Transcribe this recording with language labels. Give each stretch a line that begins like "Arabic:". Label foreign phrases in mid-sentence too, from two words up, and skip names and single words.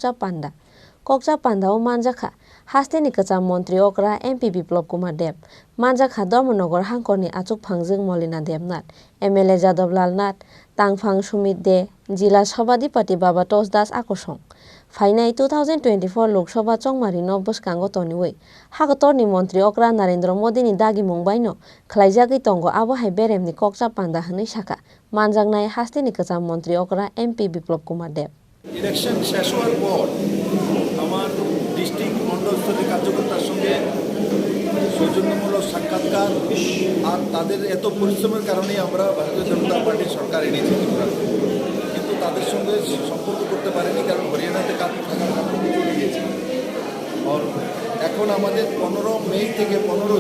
Bodo: कोकचा पान्दाओ मानजाखा हास्तेनि कचाम मंत्री ओकरा एमपी बिप्लब कुमार देब मानजाखा धर्मनगर हांकरनि आचुक फांजों मलिना देबनाथ एमएलए जादबलाल नाथ तांफां सुमित दे जिला सभाधिपति बाबा टस दास आकर्षण फाइनाल 2024 लोकसभा चंमारी बसखांगो तोनिवै हागतरनि मंत्री ओकरा नरेंद्र मोदीनि दागि मुंबाइनो खलाइजागै तंगो आबो हाइ बेरेमनि कोकचा पान्दा हनै शाखा मानजांनाय हास्तेनि कचाम मंत्री ओकरा एमपी बिप्लब कुमार देब
Bangla: ইলেকশন শেষ হওয়ার পর আমার ডিস্ট্রিক্ট মন্ডল স্তরের কার্যকর্তার সঙ্গে সৌজন্যমূলক সাক্ষাৎকার আর তাদের এত পরিশ্রমের কারণেই আমরা ভারতীয় জনতা পার্টির সরকার এনেছি কিন্তু তাদের সঙ্গে সম্পর্ক করতে পারিনি কারণ হরিয়ানাতে কাজ থাকার কারণে চলে গিয়েছে আর এখন আমাদের 15 মে থেকে 15